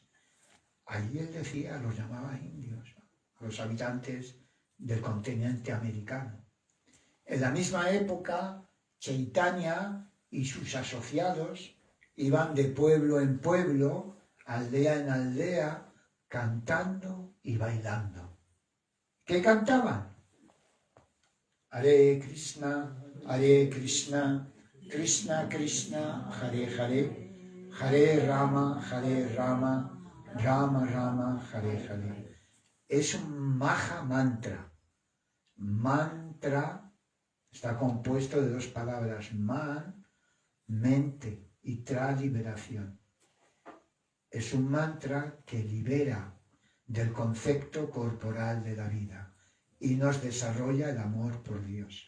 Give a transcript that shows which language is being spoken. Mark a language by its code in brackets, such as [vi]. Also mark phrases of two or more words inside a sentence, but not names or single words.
[es] Allí él decía, los llamaba indios, a los habitantes del continente americano. En la misma época, Chaitanya y sus asociados iban de pueblo en pueblo, aldea en aldea, cantando y bailando. ¿Qué cantaban? [sa] Hare Krishna, Krishna Krishna, Hare Hare, Hare Rama, Rama Rama, Hare Hare. [es] Es un Maha Mantra. Mantra está compuesto de 2 palabras, man, mente, y tra, liberación. Es un mantra que libera del concepto corporal de la vida y nos desarrolla el amor por Dios.